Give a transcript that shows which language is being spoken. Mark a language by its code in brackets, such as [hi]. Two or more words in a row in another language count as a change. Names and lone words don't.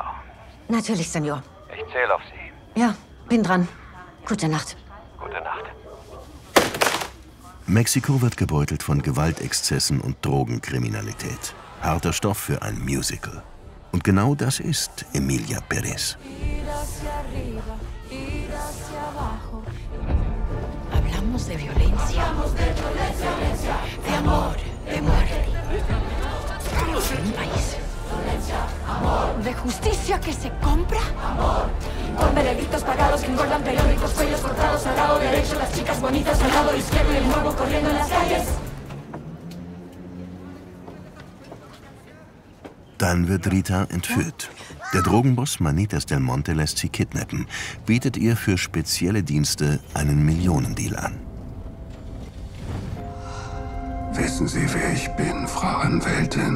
[de] Natürlich, Senor. Ich zähle auf Sie. Ja, bin dran. Gute Nacht. Gute Nacht. Mexiko wird gebeutelt von Gewaltexzessen und Drogenkriminalität. Harter Stoff für ein Musical. Und genau das ist Emilia Pérez. [es] Hablamos de violencia, de amor, de muerte. Estamos en un país de justicia que se compra. Con veredictos pagados que engordan periódicos, cuellos cortados al lado derecho, las chicas bonitas al lado izquierdo y el morbo corriendo en las calles. [de] Dann wird Rita entführt. Der Drogenboss Manitas del Monte lässt sie kidnappen, bietet ihr für spezielle Dienste einen Millionendeal an. Wissen Sie, wer ich bin, Frau Anwältin?